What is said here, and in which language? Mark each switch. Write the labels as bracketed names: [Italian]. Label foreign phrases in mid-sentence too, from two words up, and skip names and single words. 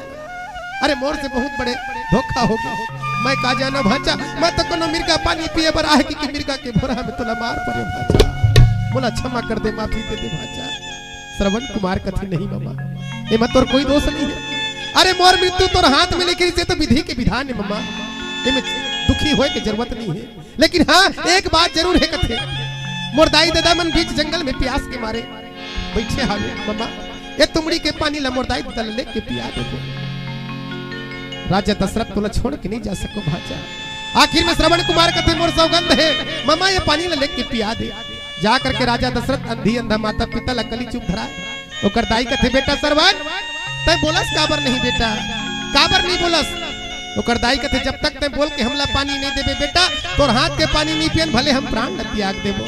[Chhattisgarhi] अरे मोर से बहुत बड़े धोखा हो गया मैं का जाना भांचा मैं तो कोनो मिर्गा पानी पिए बर आहे कि मिर्गा के भोरा में तोला मार पड़े भांचा बोला क्षमा कर दे माफी दे दे भांचा। श्रवण कुमार कथी नहीं मामा ये मत तोर कोई दोष नहीं है। अरे मोर मृत्यु तोर हाथ में लेकिन इसे तो विधि के विधान है मामा इमे दुखी होए की जरूरत नहीं है। लेकिन हाँ एक बात जरूर है कथे मोर दाई दादा मन बीच जंगल में प्यास के मारे बैठे हावे मामा ये तुमड़ी के पानी ला मोर दाई दादा ले के पिया दे। राजा दशरथ तोला छोड़ के नहीं जा सको भांचा। आखिर में श्रवण कुमार कथे मोर सौगंध है मामा ये पानी ला ले के पिया दे। जा करके राजा दशरथ अंधी अंधा माता पिता ला कली चुप धरा ओकर दाई कथे बेटा श्रवण तय बोलस काबर नहीं बेटा काबर नहीं बोलस। ओकर दाई कथे जब तक तय बोल के हमला पानी नहीं देबे बेटा तोर हाथ के पानी नहीं पियन भले हम प्राण न त्याग देबो।